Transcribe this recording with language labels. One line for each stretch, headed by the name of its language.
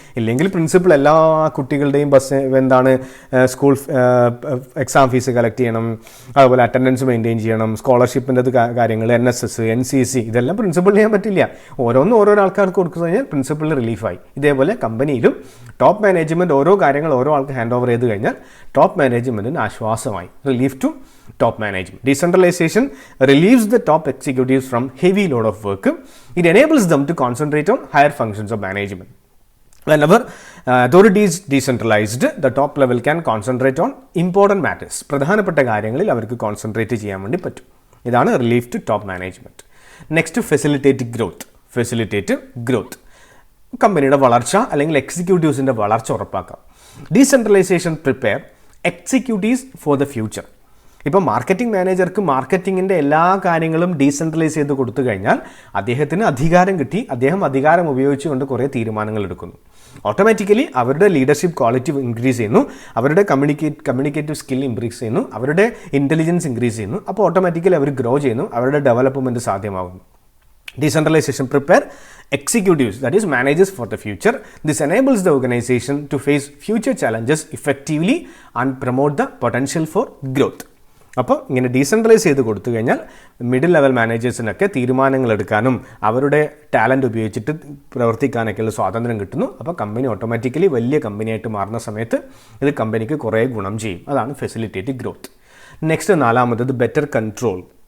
Malayalam: ഇല്ലെങ്കിൽ പ്രിൻസിപ്പൾ എല്ലാ കുട്ടികളുടെയും സ്കൂൾ എക്സാം ഫീസ് കളക്ട് ചെയ്യണം, അതുപോലെ അറ്റൻഡൻസ് മെയിൻറ്റെയിൻ ചെയ്യണം, സ്കോളർഷിപ്പിൻ്റെ കാര്യങ്ങൾ, NSS, NCC, ഇതെല്ലാം പ്രിൻസിപ്പൾ ചെയ്യാൻ പറ്റില്ല. ഓരോരോ ആൾക്കാർക്ക് കൊടുത്തു കഴിഞ്ഞാൽ പ്രിൻസിപ്പളിന് റിലീഫായി. ഇതേപോലെ കമ്പനിയിലും ടോപ്പ് മാനേജ്മെൻറ്റ് ഓരോ കാര്യങ്ങൾ ഓരോ ആൾക്ക് ഹാൻഡ് ഓവർ ചെയ്ത് കഴിഞ്ഞാൽ ടോപ്പ് മാനേജ്മെൻറ്റിന് ആശ്വാസമായി.
English: Relief to top management. Decentralization relieves the top executives from heavy load of work. It enables them to concentrate on higher functions of management. Whenever authority is decentralized, the top level can concentrate on important matters.
Malayalam: പ്രധാനപ്പെട്ട കാര്യങ്ങളിൽ അവർക്ക് concentrate ചെയ്യാൻ വേണ്ടി പറ്റും. ഇതാണ് relief to top management. Next facilitate growth. Facilitate growth. കമ്പനിയുടെ വളർച്ച അല്ലെങ്കിൽ എക്സിക്യൂട്ടീവ്സിൻ്റെ വളർച്ച ഉറപ്പാക്കാം.
English: Decentralization prepare executives for the future.
Malayalam: ഇപ്പോൾ മാർക്കറ്റിംഗ് മാനേജർക്ക് മാർക്കറ്റിങ്ങിൻ്റെ എല്ലാ കാര്യങ്ങളും ഡീസെൻട്രലൈസ് ചെയ്ത് കൊടുത്തു കഴിഞ്ഞാൽ അദ്ദേഹത്തിന് അധികാരം കിട്ടി. അദ്ദേഹം അധികാരം ഉപയോഗിച്ചുകൊണ്ട് കുറേ തീരുമാനങ്ങൾ എടുക്കുന്നു. ഓട്ടോമാറ്റിക്കലി അവരുടെ ലീഡർഷിപ്പ് ക്വാളിറ്റി ഇൻക്രീസ് ചെയ്യുന്നു, അവരുടെ കമ്മ്യൂണിക്കേറ്റീവ് സ്കിൽ ഇൻക്രീസ് ചെയ്യുന്നു, അവരുടെ ഇൻ്റലിജൻസ് ഇൻക്രീസ് ചെയ്യുന്നു. അപ്പോൾ ഓട്ടോമാറ്റിക്കലി അവർ ഗ്രോ ചെയ്യുന്നു, അവരുടെ ഡെവലപ്മെൻറ്റ് സാധ്യമാകുന്നു.
English: Decentralization prepare executives, that is managers, for the future. This enables the organization to face future challenges effectively and promote the potential for growth.
Malayalam: അപ്പോൾ ഇങ്ങനെ decentralise ചെയ്ത് കൊടുത്തു കഴിഞ്ഞാൽ മിഡിൽ ലെവൽ മാനേജേഴ്സിനൊക്കെ തീരുമാനങ്ങൾ എടുക്കാനും അവരുടെ ടാലൻറ്റ് ഉപയോഗിച്ചിട്ട് പ്രവർത്തിക്കാനൊക്കെയുള്ള സ്വാതന്ത്ര്യം കിട്ടുന്നു. അപ്പോൾ കമ്പനി ഓട്ടോമാറ്റിക്കലി വലിയ കമ്പനിയായിട്ട് മാറുന്ന സമയത്ത് ഇത് കമ്പനിക്ക് കുറേ ഗുണം ചെയ്യും. അതാണ് ഫെസിലിറ്റേറ്റ് ഗ്രോത്ത്. നെക്സ്റ്റ് നാലാമത്തത് ബെറ്റർ കൺട്രോൾ.